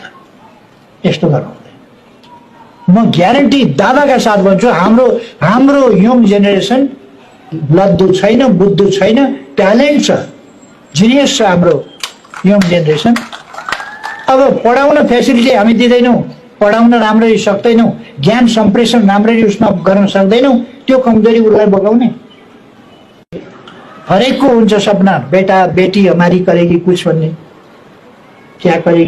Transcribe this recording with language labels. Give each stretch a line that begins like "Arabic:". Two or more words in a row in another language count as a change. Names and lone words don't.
Nepali: यस्तो गर्नु म ग्यारेन्टी दादाका साथ भन्छु, हाम्रो
English: young generation
Nepali: लद्दु छैन, बुद्धु छैन, ट्यालेन्ट छ, जिनियस छ हाम्रो
English: young generation.
Nepali: अब पढाउन फेसिलिटी हामी दिँदैनौँ, पढाउन राम्ररी सक्दैनौँ, ज्ञान सम्प्रेषण राम्ररी उसमा गर्न सक्दैनौँ, त्यो कमजोरी उसलाई बोकाउने। हरेकको हुन्छ सपना,
Hindi: बेटा बेटी हमारी करेगी कुछ भन्ने, क्या करेगी